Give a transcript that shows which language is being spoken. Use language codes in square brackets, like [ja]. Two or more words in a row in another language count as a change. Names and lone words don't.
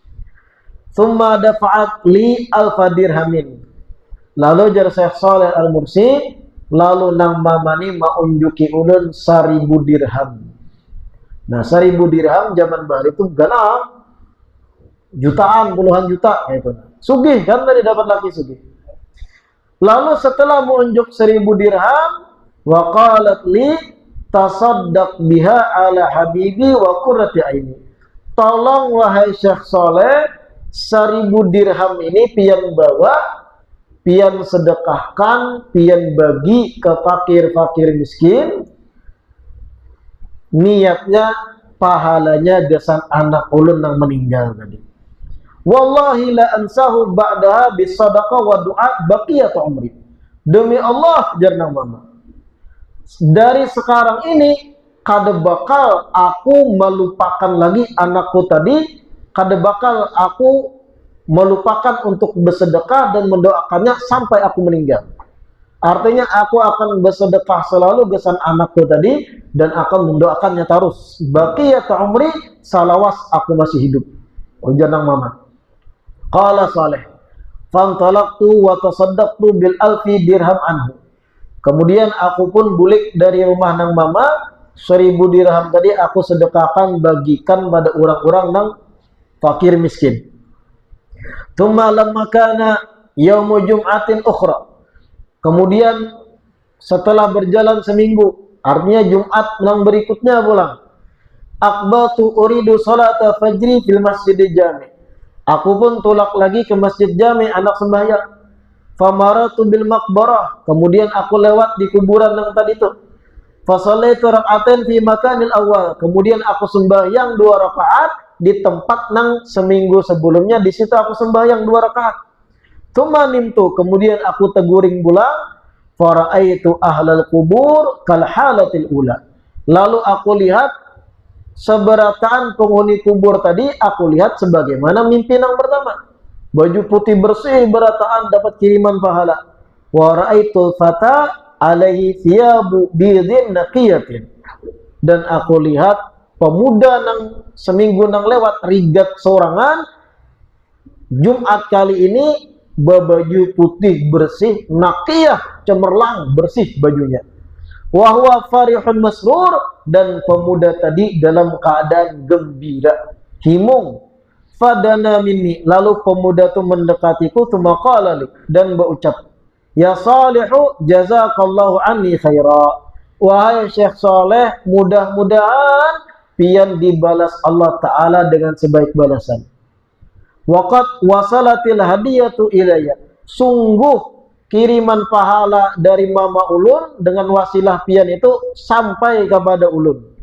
[ar] ثم دفعت لي ألف درهم, [bjn] lalu jar Syekh Saleh Al-Mursi, lalu nang mama ni maunjuki ulun 1000 dirham. Nah 1000 dirham zaman bahari itu ganang, jutaan, puluhan juta gitu. Sugih kan, tadi dapat laki sugih. Lalu setelah menunjuk 1000 dirham, [ar] وقالت لي تصدق بها على حبيبي وقرة عيني. [bjn] Tolong wahai Syekh Soleh, 1000 dirham ini pian bawa, pian sedekahkan, pian bagi ke fakir-fakir miskin. Niatnya pahalanya desan anak ulun yang meninggal tadi. [ar] والله لا أنساه بعدها بصدقة ودعاء بقية عمري. [bjn] Demi Allah jarna mama, dari sekarang ini kada bakal aku melupakan lagi anakku tadi, kada bakal aku melupakan untuk bersedekah dan mendoakannya sampai aku meninggal. Artinya aku akan bersedekah selalu gesan anakku tadi dan akan mendoakannya terus. [ar] بقية عمري [bjn] salawas aku masih hidup. Ujar nang mama. [ar] قال صالح فانطلقت وتصدقت بالألف درهم عنه. [bjn] Kemudian aku pun bulik dari rumah nang mama, 1000 dirham tadi aku sedekahkan, bagikan pada orang-orang nang fakir miskin. [ar] ثم لما كان يوم جمعة أخرى. [bjn] Kemudian setelah berjalan seminggu, artinya Jumat yang berikutnya pulang, [ar] أقبلت أريد صلاة الفجر في المسجد الجامع. [bjn] Aku pun tulak lagi ke masjid jami anak sembahyang. [ar] فمررت بالمقبرة. [bjn] Kemudian aku lewat di kuburan yang tadi itu. [ar] فصليت ركعتين في المكان الأول. [bjn] Kemudian aku sembahyang 2 rakaat di tempat nang seminggu sebelumnya, di situ aku sembahyang 2 rakaat. [ar] ثم نمت, [bjn] kemudian aku teguring pulang, [ar] فرأيت أهل القبور كالحالة الأولى. [bjn] Lalu aku lihat seberataan penghuni kubur tadi, aku lihat sebagaimana mimpi yang pertama. Baju putih bersih berataan dapat kiriman pahala. [ar] ورأيت الفتى عليه ثياب بيض نقية. [bjn] Dan aku lihat pemuda nang seminggu nang lewat rigat sorangan, Jumat kali ini berbaju putih bersih, naqiyah, cemerlang, bersih bajunya. [ar] وهو فرح مسرور, [bjn] dan pemuda tadi dalam keadaan gembira, himung. [ar] فدنا مني, [bjn] lalu pemuda itu mendekatiku, [ar] ثم قال لي, [bjn] dan berucap, [ar] يا صالح جزاك الله عني خيرا. [bjn] Wahai Syekh Saleh, mudah-mudahan pian dibalas Allah Ta'ala dengan sebaik balasan. [ar] وقد وصلت الهدية إلي. [bjn] Sungguh kiriman pahala dari mama ulun dengan wasilah pian itu sampai kepada ulun.